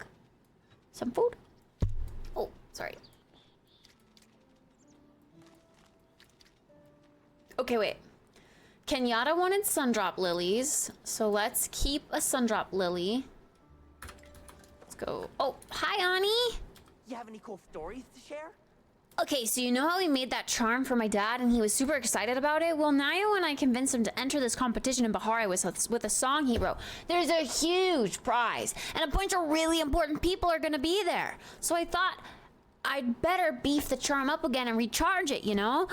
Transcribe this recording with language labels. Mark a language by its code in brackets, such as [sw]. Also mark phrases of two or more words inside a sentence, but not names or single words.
[en] Some food. Oh, sorry. Okay, wait. Kenyatta wanted sundrop lilies, so let's keep a sundrop lily. Let's go. Oh, hi, Ani. You have any cool stories to share? Okay, so you know how we made that charm for my dad and he was super excited about it? Well, Naya and I convinced him to enter this competition in Bahari with a song he wrote. There's a huge prize and a bunch of really important people are gonna be there. So I thought I'd better beef the charm up again and recharge it, you know?